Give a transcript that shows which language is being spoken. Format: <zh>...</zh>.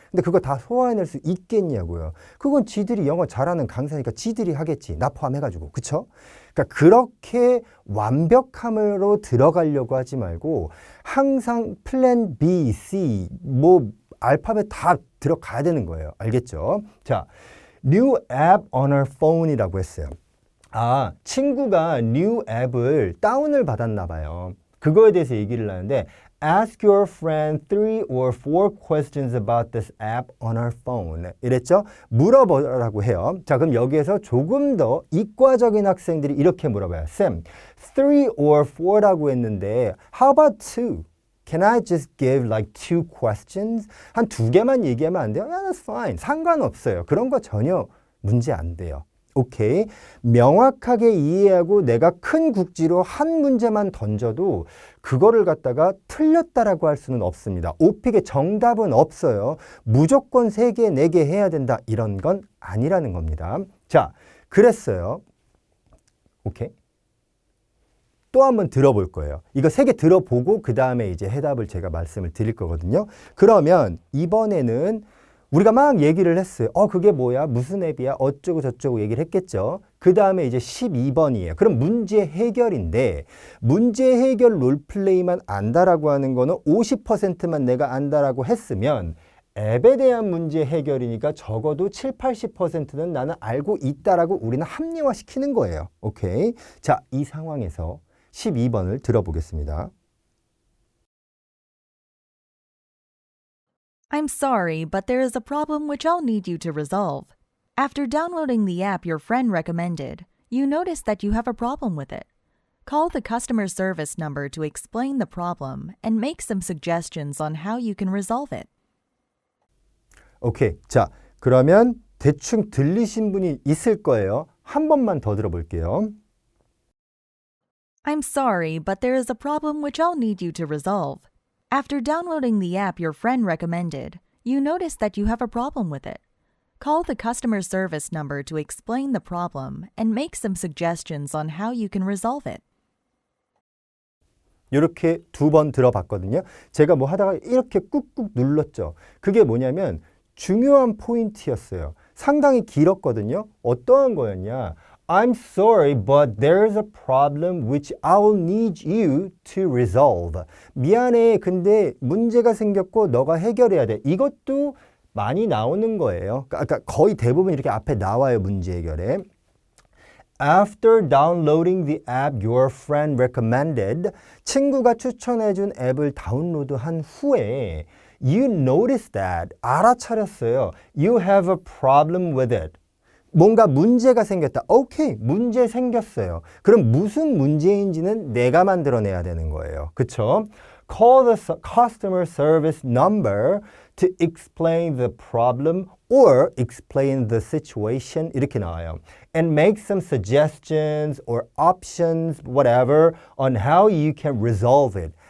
<ko>근데 그거 다 소화해낼 수 있겠냐고요. 그건 지들이 영어 잘하는 강사니까 지들이 하겠지. 나 포함해가지고. 그쵸? 그러니까 그렇게 완벽함으로 들어가려고 하지 말고 항상 플랜 B, C, 뭐 알파벳 다 들어가야 되는 거예요. 알겠죠?</ko> <en>자, new app on her phone이라고</en> <ko>했어요. 친구가 new 앱을 다운을 받았나 봐요. 그거에 대해서 얘기를 하는데</ko> <en>Ask your friend 3 or 4 questions about this app on her phone.</en> <ko>이랬죠? 물어보라고 해요. 자, 그럼 여기에서 조금 더 이과적인 학생들이 이렇게 물어봐요.</ko> <en>Sam, 3 or 4라고</en> <ko>했는데</ko> <en>How about 2? Can I just give like 2 questions?</en> <ko>한 2개만 얘기하면 안 돼요?</ko> <en>Yeah, that's fine.</en> <ko>상관없어요. 그런 거 전혀 문제 안 돼요. 오케이. 명확하게 이해하고 내가 큰 국지로 한 문제만 던져도 그거를 갖다가 틀렸다라고 할 수는 없습니다. 오픽의 정답은 없어요. 무조건 3개, 4개 해야 된다. 이런 건 아니라는 겁니다. 자, 그랬어요. 오케이. 또 한번 들어볼 거예요. 이거 3개 들어보고 그 다음에 이제 해답을 제가 말씀을 드릴 거거든요. 그러면 이번에는 우리가 막 얘기를 했어요. 그게 뭐야? 무슨 앱이야? 어쩌고 저쩌고 얘기를 했겠죠. 그 다음에 이제 12번이에요. 그럼 문제 해결인데 문제 해결 롤플레이만 안다라고 하는 거는 50%만 내가 안다라고 했으면 앱에 대한 문제 해결이니까 적어도 7, 80%는 나는 알고 있다라고 우리는 합리화시키는 거예요. 오케이. 자, 이 상황에서 12번을 들어보겠습니다.</ko> <en>I'm sorry, but there is a problem which I'll need you to resolve. After downloading the app your friend recommended, you notice that you have a problem with it. Call the customer service number to explain the problem and make some suggestions on how you can resolve it.</en> <ko>오케이. 자, 그러면 대충 들리신 분이 있을 거예요. 한 번만 더 들어볼게요.</ko> <en>I'm sorry, but there is a problem which I'll need you to resolve. After downloading the app your friend recommended, you notice that you have a problem with it. Call the customer service number to explain the problem and make some suggestions on how you can resolve it.</en> <ko>이렇게 2번 들어봤거든요. 제가 뭐 하다가 이렇게 꾹꾹 눌렀죠. 그게 뭐냐면 중요한 포인트였어요. 상당히 길었거든요. 어떠한 거였냐?</ko> <en>I'm sorry, but there's a problem which I'll need you to resolve.</en> <ko>미안해, 근데 문제가 생겼고 너가 해결해야 돼. 이것도 많이 나오는 거예요. 그러니까 거의 대부분 이렇게 앞에 나와요, 문제 해결에.</ko> <en>After downloading the app your friend recommended,</en> <ko>친구가 추천해준 앱을 다운로드한 후에</ko> <en>you notice that,</en> <ko>알아차렸어요.</ko> <en>You have a problem with it.</en> <ko>뭔가 문제가 생겼다. 오케이, 문제 생겼어요. 그럼 무슨 문제인지는 내가 만들어내야 되는 거예요. 그쵸?</ko> <en>Call the customer service number to explain the problem or explain the situation.</en> <ko>이렇게 나와요.</ko> <en>And make some suggestions or options, whatever, on how you can resolve it.</en>